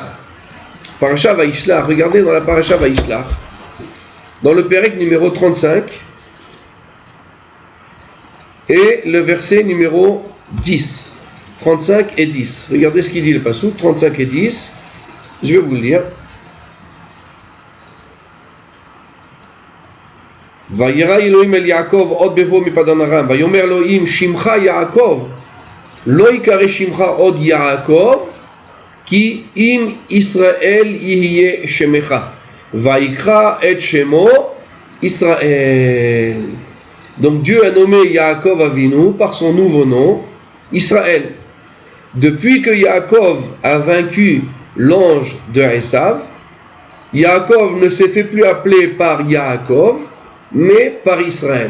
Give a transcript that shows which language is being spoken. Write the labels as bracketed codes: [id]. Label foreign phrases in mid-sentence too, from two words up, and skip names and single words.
[fr] Parasha Vayishlach, regardez dans la parasha Vayishlach, dans le Pérec numéro 35, et le verset numéro 10. 35 et 10. Regardez ce qu'il dit le passouk, 35 et 10. Je vais vous le lire. [he] ויירא אלהים אל יעקב עוד בבואו מפדן ארם. ויאמר אלהים שמך יעקב. לא יקרא שמך עוד יעקב. כי אם ישראל יהיה שמך. ויקרא את שמו ישראל. [fr] Donc Dieu a nommé Yaakov Avinu par son nouveau nom, Israël. Depuis que Yaakov a vaincu l'ange de Esav, Yaakov ne s'est fait plus appeler par Yaakov, mais par Israël.